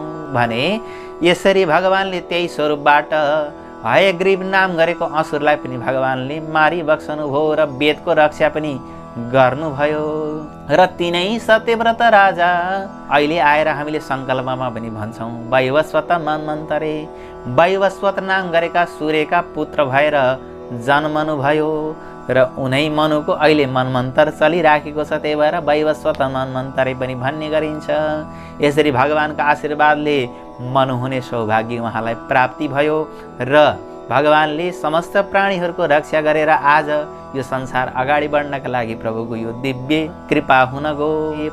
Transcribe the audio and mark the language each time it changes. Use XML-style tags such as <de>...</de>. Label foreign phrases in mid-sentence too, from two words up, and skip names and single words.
<ne>भने यसरी भगवानले त्यही स्वरूपबाट हयग्रीव नाम गरेको असुरलाई पनि भगवानले मारिबक्सनुभयो र वेदको रक्षा पनि गर्नुभयो। र तिनै सत्यव्रत राजा अहिले आएर हामीले सङ्कल्पमा पनि भन्छौँ,</ne> <sa>वैवस्वत मन्वन्तरे,</sa> <ne>वैवस्वत नाम गरेका सूर्यका पुत्र भएर जन्मनुभयो र उनै मनुको अहिले मन्वन्तर चलिराखेको छ, त्यही भएर</ne> <sa>वैवस्वत मन्वन्तरे</sa> <ne>पनि भन्ने गरिन्छ। यसरी भगवानका आशीर्वादले मनु हुने सौभाग्य उहाँलाई प्राप्ति भयो र भगवानले समस्त प्राणीहरूको रक्षा गरेर आज यो संसार अगाडि बढ्नका लागि प्रभुको यो दिव्य कृपा हुन गयो।</ne>